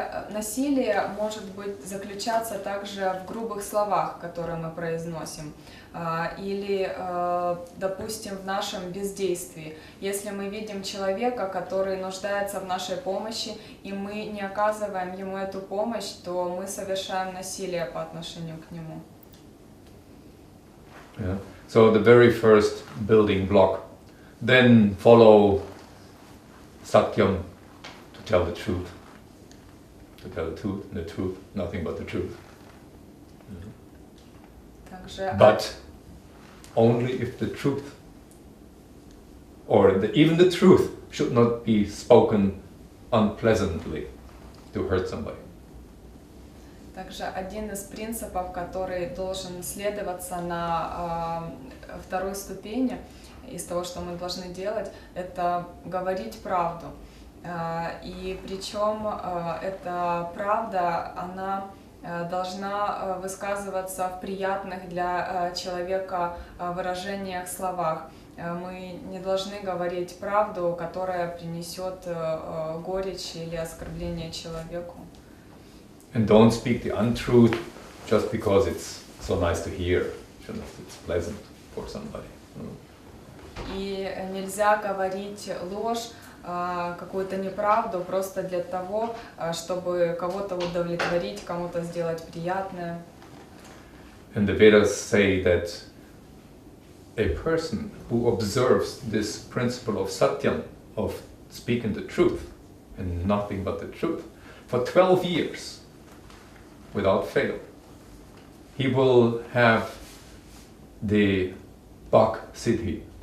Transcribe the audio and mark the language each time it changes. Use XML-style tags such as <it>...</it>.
<ru>Насилие может заключаться также в грубых словах, которые мы произносим, или, допустим, в нашем бездействии. Если мы видим человека, который нуждается в нашей помощи, и мы не оказываем ему эту помощь, то мы совершаем насилие по отношению к нему.</ru> <en>So the very first building block, then follow satyam, to tell the truth. To tell the truth, nothing but the truth. But only if the truth, or even the truth, should not be spoken unpleasantly to hurt somebody.</en> <ru>Также один из принципов, который должен следоваться на второй ступени из того, что мы должны делать, это говорить правду. И причем эта правда, она должна высказываться в приятных для человека выражениях, словах. Мы не должны говорить правду, которая принесет горечь или оскорбление человеку.</ru> <en>And don't speak the untruth just because it's so nice to hear, it's pleasant for somebody.</en> <ru>И нельзя говорить ложь, какую-то неправду просто для того, чтобы кого-то удовлетворить, кому-то сделать приятное.</ru> <en>And the Vedas say that a person who observes this principle of satyam, of speaking the truth and nothing but the truth, for 12 years without fail, he will have the Vak Siddhi.</en>